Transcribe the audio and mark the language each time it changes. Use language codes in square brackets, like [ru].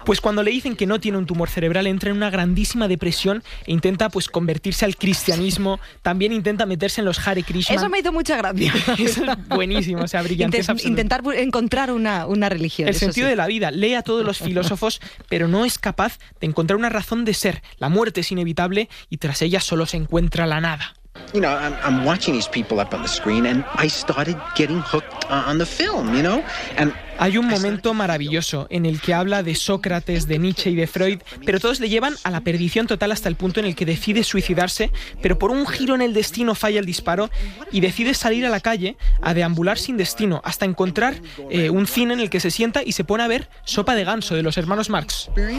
[es] Pues cuando le dicen que no tiene un tumor cerebral, entra en una grandísima depresión e intenta pues convertirse al cristianismo, también intenta meterse en los Hare Krishna. Eso me hizo mucha gracia. Es buenísimo, o sea, brillante. Intentar encontrar una religión. El sentido de la vida. Lee a todos los filósofos, pero no es capaz de encontrar una razón de ser. La muerte es inevitable y tras ella solo se encuentra la nada. [en] You know, I'm watching these people up on the screen and I started getting hooked on the film, you know? [es] And hay un momento maravilloso en el que habla de Sócrates, de Nietzsche y de Freud, pero todos le llevan a la perdición total hasta el punto en el que decide suicidarse, pero por un giro en el destino falla el disparo y decide salir a la calle a deambular sin destino hasta encontrar un cine en el que se sienta y se pone a ver Sopa de Ganso de los hermanos Marx.